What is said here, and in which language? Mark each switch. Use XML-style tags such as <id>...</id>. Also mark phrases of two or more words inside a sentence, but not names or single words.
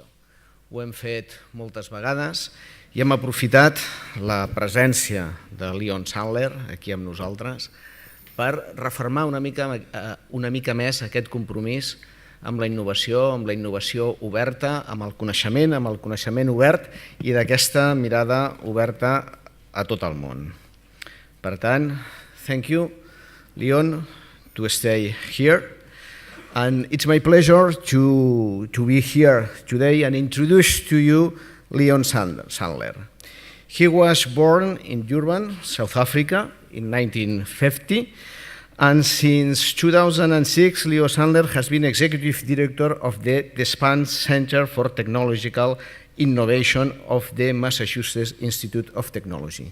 <ca>Ho hem fet moltes vegades i hem aprofitat la presència de Sandler aquí amb nosaltres per refermar una mica més aquest compromís amb la innovació oberta, amb el coneixement obert i d'aquesta mirada oberta a tot el món. Per tant,</ca> <en>thank you, Leon, to stay here. And it's my pleasure to be here today and introduce to you Leon Sandler. He was born in Durban, South Africa in 1950, and since 2006, Leo Sandler has been Executive Director of the Deshpande Center for Technological Innovation of the Massachusetts Institute of Technology.</en>